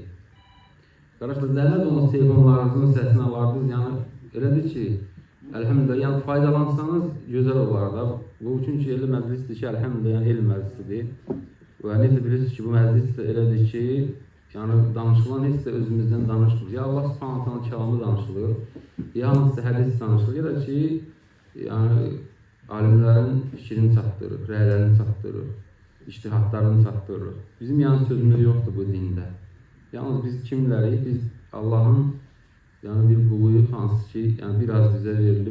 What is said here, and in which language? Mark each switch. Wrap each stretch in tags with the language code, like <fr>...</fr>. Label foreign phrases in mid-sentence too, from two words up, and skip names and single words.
<az>Qardaşlar, zəhmət olmaz telefonlarınızın səsini alardınız, yəni elədir ki, əlhəmdülillah, yəni faydalansanız gözəl olar da. Bu çünki elə məclisdir ki, əlhəmdülillah, yəni elm məclisidir. Və necə bilirsiniz ki, bu məclis də elədir ki, yəni danışılan heç də özümüzdən danışmır. Ya</az> <ar>الله سبحانه تعالى</ar> <az>kəlamı danışılır, ya hansısa hədis danışılır, ya da ki, yəni alimlərin fikrini çatdırır, rəylərini çatdırır, ictihadlarını çatdırır. Bizim yəni sözümüz yoxdur bu dində. Yalnız biz kimlərik? Biz Allahın bir quluyuq, hansı ki, biraz bizə verilir.</az>